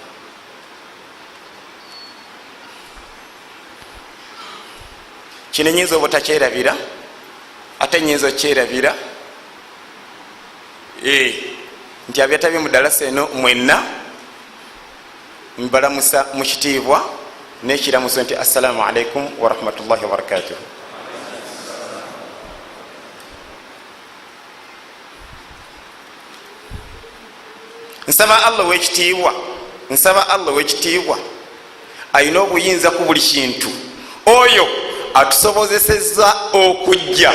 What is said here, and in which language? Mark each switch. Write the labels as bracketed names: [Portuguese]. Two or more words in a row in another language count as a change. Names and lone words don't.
[Ganda] Kino nyinza obutakyerabira ate nyinza okyerabira nti abyatabi mu dalasa eno mwenna mbalamusa mu kitiibwa n'ekiramuso nti [Arabic] assalamu alaikum warahmatullahi wabarakatuh. [Ganda] nsaba Allah w'ekitiibwa ayina obuyinza ku buli kintu, oyo atusobozeseza okujja.